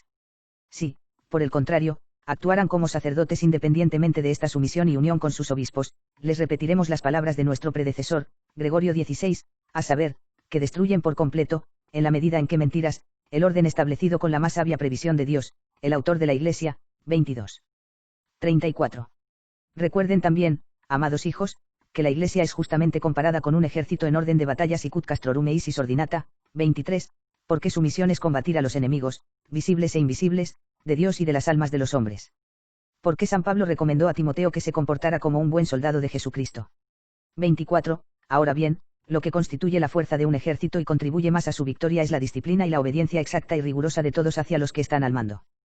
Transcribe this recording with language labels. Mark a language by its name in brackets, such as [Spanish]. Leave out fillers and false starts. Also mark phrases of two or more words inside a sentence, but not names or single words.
[Spanish] Si, por el contrario, actuaran como sacerdotes independientemente de esta sumisión y unión con sus obispos, les repetiremos las palabras de nuestro predecesor, Gregorio XVI, a saber, que destruyen por completo, en la medida en que mentiras, el orden establecido con la más sabia previsión de Dios, el autor de la Iglesia. 22. 34. Recuerden también, amados hijos, que la Iglesia es justamente comparada con un ejército en orden de batallas y [Latin] castrorum eisis ordinata. [Spanish] 23, porque su misión es combatir a los enemigos, visibles e invisibles, de Dios y de las almas de los hombres. Porque San Pablo recomendó a Timoteo que se comportara como un buen soldado de Jesucristo. 24. Ahora bien, lo que constituye la fuerza de un ejército y contribuye más a su victoria es la disciplina y la obediencia exacta y rigurosa de todos hacia los que están al mando.